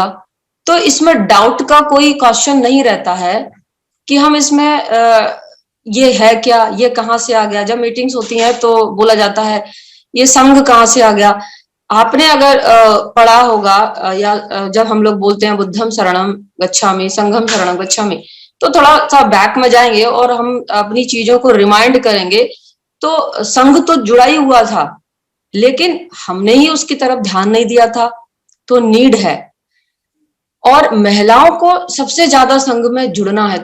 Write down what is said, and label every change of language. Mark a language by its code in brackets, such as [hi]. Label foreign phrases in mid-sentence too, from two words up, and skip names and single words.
[hi] तो इसमें डाउट का कोई क्वेश्चन नहीं रहता है कि हम इसमें ये है क्या, ये कहाँ से आ गया। जब मीटिंग्स होती हैं तो बोला जाता है ये संघ कहाँ से आ गया। आपने अगर पढ़ा होगा या जब हम लोग बोलते हैं [pi] बुद्धम शरणम गच्छामि, संघम शरणम गच्छामि, [hi] तो थोड़ा सा बैक में जाएंगे और हम अपनी चीजों को रिमाइंड करेंगे। तो संघ तो जुड़ा ही हुआ था, लेकिन हमने ही उसकी तरफ ध्यान नहीं दिया था। तो नीड है और महिलाओं को सबसे ज्यादा संघ में जुड़ना है।